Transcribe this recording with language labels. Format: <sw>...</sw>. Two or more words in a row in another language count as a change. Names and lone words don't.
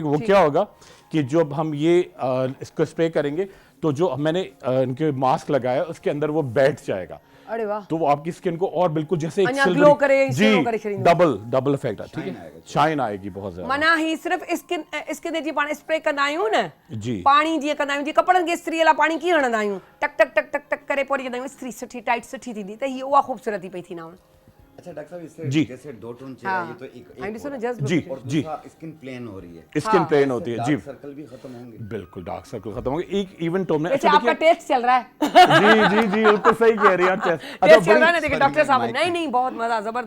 <ur>وہ کیا ہوگا کہ جب ہم یہ اس کو سپرے کریں گے تو جو میں نے ان کے ماسک لگایا اس کے اندر وہ بیٹھ جائے گا. ارے واہ, تو وہ آپ کی سکن کو اور بالکل جیسے ایک ग्लो सिल्वरी, करे, जी, گلو کرے شریر میں.</ur> <en>double effect</en> <ur>ہے، ٹھیک ہے، شائن آئے گی بہت زیادہ.</ur> <sd>मना ही सिर्फ स्किन जी पानी स्प्रे कंदा आहियूं न, जी, पानी जीअं कंदा आहियूं, जीअं कपड़नि खे इस्त्री वाला पानी कीअं हणंदा आहियूं, टक टक टक टक टक करे पोइ कंदा आहियूं, इस्त्री सुठी टाइट सुठी थींदी, त हीअ उहा ख़ूबसूरती पई थी ना।</sd> <ur>اچھا ڈاکٹر صاحب، اس سے जी, جیسے 2 ٹون چہرہ، یہ تو ایک</ur> <sd>आई ॾिसो न हो</sd> <ur>जस्ट जी, और जी, दूसरा</ur> <en>skin plain</en> <ur>ہو رہی ہے,</ur> <en>skin plain</en> <ur>ہوتی ہے، جی,</ur> <en>dark circle</en> <ur>بھی ختم ہوں گے, बिल्कुल</ur> <en>dark circle</en> <ur>ختم ہوں گے ایک</ur> <en>even tone</en> <ur>में। اچھا، آپ کا ٹیسٹ چل رہا ہے. جی جی جی، بالکل صحیح کہہ رہی ہے آپ. ٹیسٹ چل رہا ہے نا، دیکھیے ڈاکٹر صاحب، نہیں نہیں، بہت مزا، زبردست,</ur>